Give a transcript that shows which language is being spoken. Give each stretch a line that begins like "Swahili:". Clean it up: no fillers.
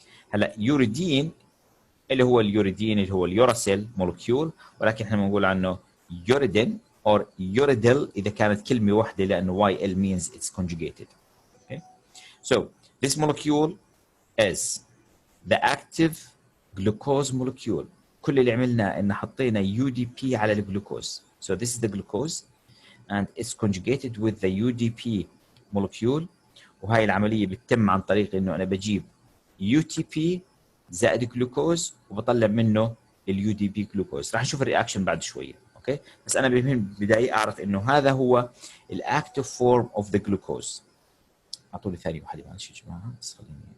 Arabic: هلا يوريدين اللي هو اليوريدين اللي هو اليوراسيل molecule، ولكن احنا بنقول عنه يوريدين or uridyl إذا كانت كلمة واحدة لأنه YL means it's conjugated.
English: Okay. So this molecule is the active glucose molecule.
Arabic: كل اللي عملناه إن حطينا UDP على الجلوكوز.
English: So this is the glucose and it's conjugated with the UDP molecule.
Arabic: وهاي العملية بتتم عن طريق إنه أنا بجيب UTP زائد جلوكوز وبطلع منه UDP جلوكوز. راح نشوف الرياكشن بعد شوية. اوكي، بس أنا بهم بداية أعرف إنه هذا هو الأكتيف فورم of the glucose. أعطوني ثانية واحدة معلش يا جماعة، بس خليني.